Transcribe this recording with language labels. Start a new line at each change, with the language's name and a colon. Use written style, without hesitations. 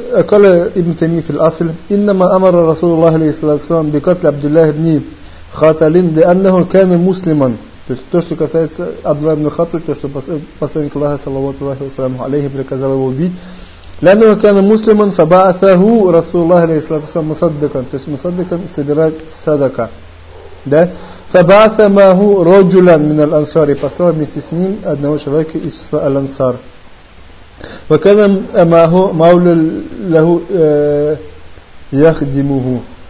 Arabic: قال ابن تيمية في الأصل إنما أمر رسول الله عليه الصلاة والسلام بقتل عبد الله بن خاتل لأنه كان مسلما.
Russian: То есть то, что касается Абдулла ибн Хатл, то что посланник Аллаха саллаллаху алейхи ва саллям алейхи приказал его убить.
Arabic: لأنه كان مسلما فبعثه رسول الله عليه الصلاة والسلام مصدقا.
Russian: То есть مصدقا собирает садака. Да,
Arabic: фабаса маху роджулан мин аль-ансар,
Russian: и послал вместе с ним одного человека из числа аль-ансар.
Arabic: Ваканам маху маулю лаху яхдимуху.